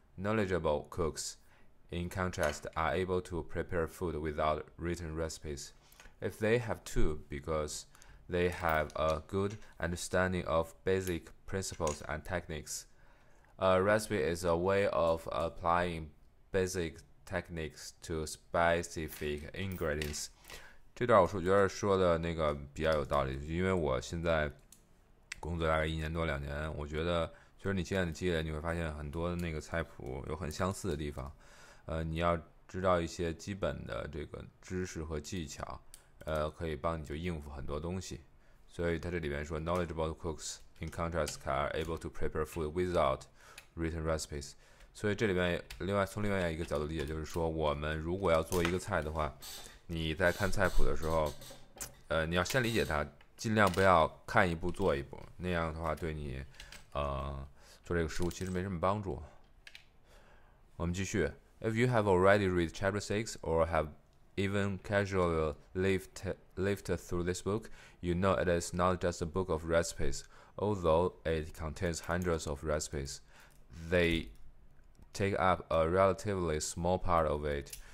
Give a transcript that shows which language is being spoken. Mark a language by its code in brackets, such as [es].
[en] Knowledgeable cooks, in contrast, are able to prepare food without written recipes. If they have to, because they have a good understanding of basic principles and techniques. A recipe is a way of applying basic techniques to specific ingredients. [zh] 这段我觉得说的那个比较有道理，因为我现在工作大概1年多2年，我觉得其实你现在的积累，你会发现很多的那个菜谱有很相似的地方。你要知道一些基本的这个知识和技巧，可以帮你就应付很多东西。所以他这里面说 ， [en] knowledgeable cooks in contrast are able to prepare food without written recipes。 [zh] 所以这里面从另外一个角度理解，就是说我们如果要做一个菜的话，你在看菜谱的时候，你要先理解它，尽量不要看一步做一步，那样的话对你，做这个食物其实没什么帮助。我们继续。 [en] If you have already read Chapter 6 or have even casually lived through this book, you know it is not just a book of recipes. Although it contains hundreds of recipes, they take up a relatively small part of it.